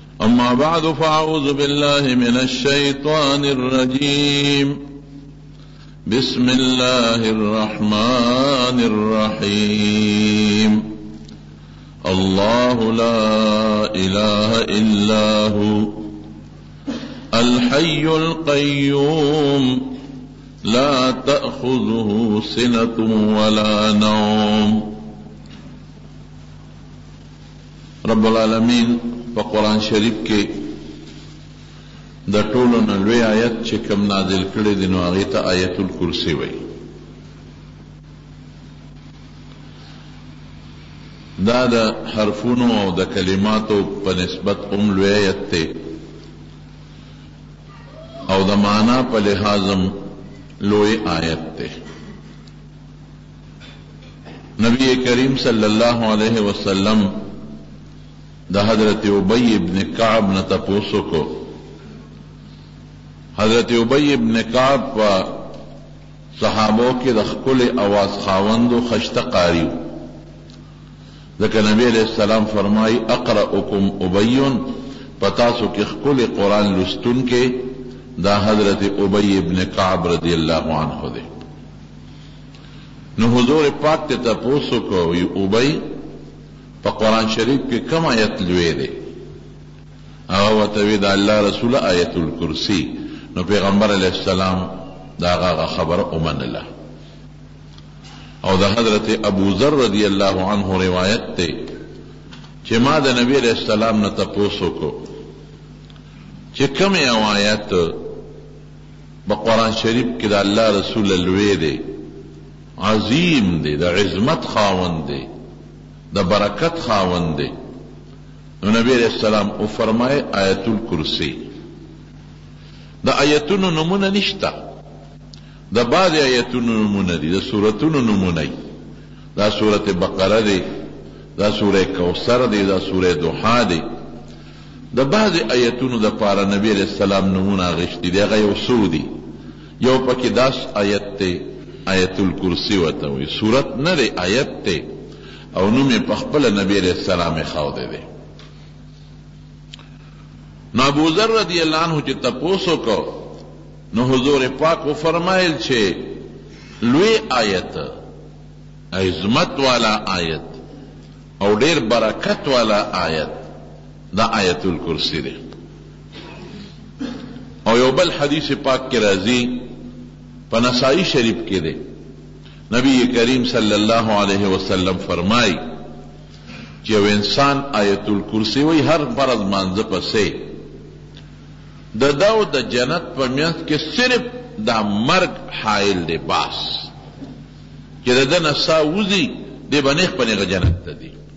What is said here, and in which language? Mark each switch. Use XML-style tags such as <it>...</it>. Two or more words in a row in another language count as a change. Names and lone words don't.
<ar>أما بعد فأعوذ بالله من الشيطان الرجيم بسم الله الرحمن الرحيم الله لا إله إلا هو الحي القيوم لا تأخذه سنة ولا نوم. رب العالمین</ar> <ps>په قرآن شریف کې د ټولو نه لوی آیت چې کوم نازل کړی دی نو هغې ته آیت الکرسی وایي. دا د حرفونو او د کلماتو په نسبت هم لوی آیت دی او د معنا په لحاظ هم لوی آیت دی. نبی کریم</ps> <ar>صلی اللہ علیہ وسلم</ar> <ps>دا حضرت ابی ابن کعب نه تپوسو کو. حضرت ابی ابن کعب په صحابو کې د ښکلې اواز خاوند و خشته قاری و. ځکه نبی</ps> <ar>علیہ السلام</ar> <ps>فرمایي</ps> <ar>اقرأکم ابی،</ar> <ps>په تاسو کې ښکلې قرآن لوستونکی دا حضرت ابی ابن کعب</ps> <ar>رضی اللہ عنہ</ar> <ps>دے. نو حضور پاک تے تپوسو کو ابی پا قرآن شریف کے کم آیت لوے دے؟ هغه ورته وی دا اللہ رسول آیت الکرسی. نو پیغمبر</ps> <ar>علیہ السلام</ar> <ps>دا هغه خبر اومنله. او دا حضرت ابو ذر</ps> <ar>رضی اللہ عنہ</ar> <ps>روایت تے چې ما دا نبی</ps> <ar>علیہ السلام</ar> <ps>نه تپوسو کو چې کم یو آیت با قرآن شریف کی دا اللہ رسول لوے دے، عظیم دے، دا عظمت خاوند دے، دا برکت خاوند دے. نو نبی</ps> <ar>علیہ السلام</ar> <ps>او فرمائے آیت الکرسی. دا آیتونو نمونه نشتا، دا بعض آیتونو نمونه دی، دا سورتونو نمونه دی. دا سورت بقره دی، دا سورہ کوثر دی، دا سورہ دوحا دی. دا بعض آیتونو دا پارا نبی</ps> <ar>علیہ السلام</ar> <ps>نمونه غشتی دی. هغه یو څو دی، یو پکې 10 آیت ته آیت الکرسی وته وي. سورت نه دی، آیت ته، او نوم یې په خپله نبی</ps> <ar>علیہ السلام</ar> <ps>ښودی دی. نو ابو ذر</ps> <ar>رضی اللہ عنہ</ar> <ps>چې تپوسو کو نو حضور پاک و فرمایل چې لوی آیت، عظمت والا آیت او ډیر برکت والا آیت دا آیت الکرسی دی. او یو بل حدیث پاک کی راضی په نسائی شریف کې دی. نبی کریم</ps> <ar>صلی اللہ علیہ وسلم</ar> <ps>فرمائی چې یو انسان آیت الکرسی وی هر فرض مانځه پسې د داو د جنت په میانځ کې صرف دا مرګ حائل دی. باس چې د ده نه ساه وځي دی به نیغ په نیغه جنت ته دی.</ps>